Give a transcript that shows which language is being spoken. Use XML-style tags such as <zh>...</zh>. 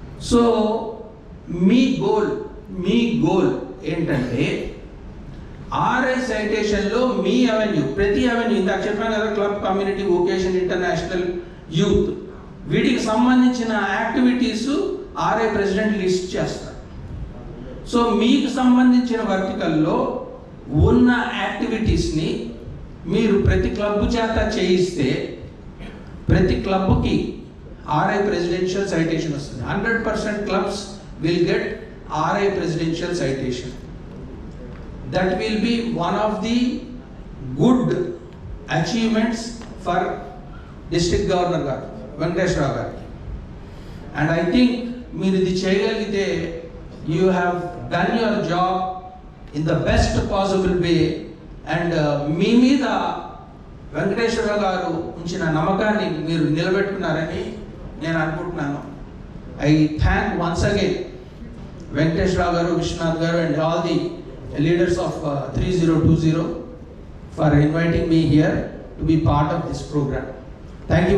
<te>So మీ goal ఏంటంటే RI సైటేషన్లో మీ avenue, ప్రతి avenue, ఇందాక చెప్పాను కదా, club, community, vacation, international, youth, వీటికి సంబంధించిన యాక్టివిటీస్ ఆర్ఐ ప్రెసిడెంట్ లిస్ట్ చేస్తారు. సో మీకు సంబంధించిన వర్టికల్లో ఉన్న యాక్టివిటీస్ని మీరు ప్రతి క్లబ్ చేత చేయిస్తే ప్రతి క్లబ్కి ఆర్ఐ ప్రెసిడెన్షియల్ సైటేషన్ వస్తుంది.</te> <en>100% clubs will get RI presidential citation. That will be one of the good achievements for district governor garu Venkateshwara garu. And I think</en> <te>మీరు ఇది చేయగలిగితే</te> <en>you have done your job in the best possible way.</en> <te>And మీ మీద వెంకటేశ్వర గారు ఉంచిన నమ్మకాన్ని మీరు నిలబెట్టుకున్నారని నేను అనుకుంటున్నాను.</te> <en>I thank once again Venkateshwara garu, Vishwanath garu and all the leaders of 3020 for inviting me here to be part of this program. Thank you.</en>